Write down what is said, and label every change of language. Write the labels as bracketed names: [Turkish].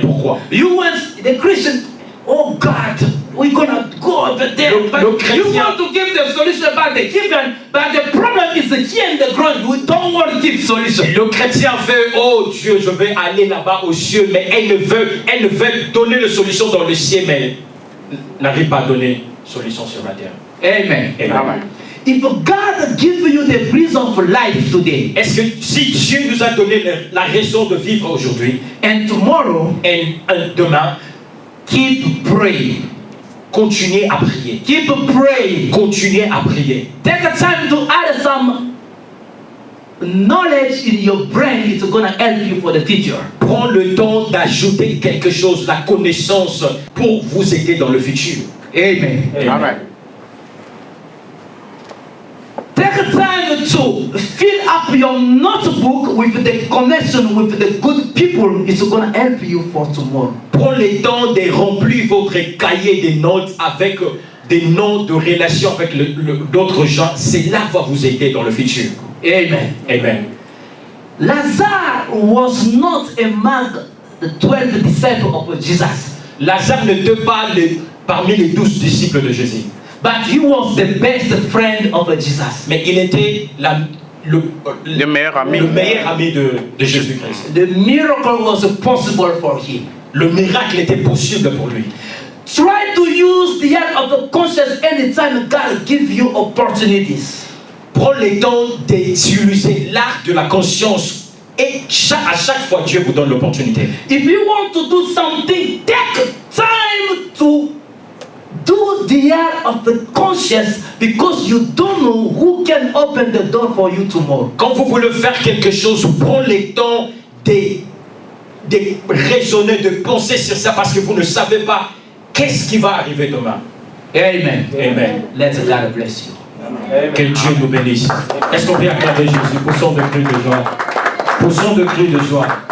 [French] Pourquoi? [English] You want the Christian, oh God, we're gonna go over there. But you want to give the solution about the heathen, but the problem is here in the ground. We don't want to give solution. [French] Le chrétien veut, oh Dieu, je vais aller là-bas aux cieux, mais elle ne veut donner la solution dans le ciel, mais n'arrive pas à donner solution sur la terre. Amen. Amen. [English] If God give you the reason for life today, [French] Est-ce que si Dieu nous a donné la raison de vivre aujourd'hui, [English] and tomorrow, [French] et demain, [English] keep praying. [French] continuez à prier. [English] Keep praying. [French] Continuez à prier. [English] Take a time to add some knowledge in your brain. It's gonna help you for the future. [French] Prends le temps d'ajouter quelque chose, la connaissance, pour vous aider dans le futur. Amen. Amen. [English] Take a time to fill up your notebook with the connection with the good people. It's gonna help you for tomorrow. [French] Prends le temps de remplir votre cahier de notes avec des noms de relations avec d'autres gens. Cela va vous aider dans le futur. Amen. Amen. [English] Lazarus was not among the 12 disciples of Jesus. [French] Lazare n'était pas parmi les 12 disciples de Jésus. [English] But he was the best friend of Jesus. [French] Mais il était le meilleur ami de Jésus-Christ. [English] The miracle was possible for him. [French] Le miracle était possible pour lui. [English] Try to use the art of the conscience anytime God gives you opportunities. [French] Prends le temps d'utiliser l'art de la conscience et à chaque fois Dieu vous donne l'opportunité. [English] If you want to do something, take time to do the art of the conscience because you don't know who can open the door for you tomorrow. [French] Quand vous voulez faire quelque chose, prends le temps de raisonner, de penser sur ça parce que vous ne savez pas qu'est-ce qui va arriver demain. Amen. Amen. [English] Let God bless you. [French] Que Dieu nous bénisse. Est-ce qu'on peut acclamer Jésus pour son de cri de joie? Pour son de cri de joie.